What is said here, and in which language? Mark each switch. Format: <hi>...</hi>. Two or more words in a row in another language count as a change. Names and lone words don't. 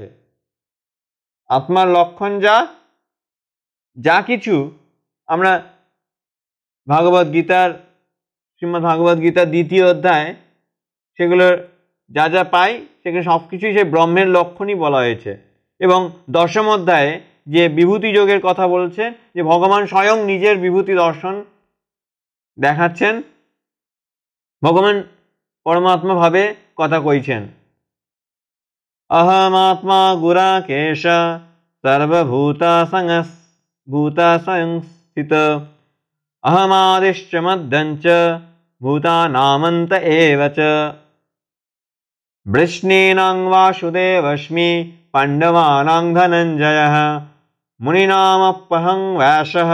<bn>আত্মার লক্ষণ যা কিছু আমরা ভাগবত গীতার, শ্রীমদ্ ভাগবত গীতার 2য় অধ্যায়, সেগুলোর যা যা পাই সেগুলো সব কিছুই সেই ব্রহ্মের লক্ষণই বলা হয়েছে। এবং 10ম অধ্যায়ে যে বিভূতি যোগের কথা বলছেন, যে ভগবান স্বয়ং নিজের বিভূতি দর্শন দেখাচ্ছেন, ভগবান পরমাত্মা ভাবে কথা কইছেন।</bn> <sa>अहमात्मा गुराकेश सर्वभूतसंस्थित अहमादिश्च मध्यञ्च भूतानामन्त एव च वृष्णीनां वासुदेवस्मि पाण्डवानां धनञ्जयः मुनीनामप्यहं व्यासः</sa>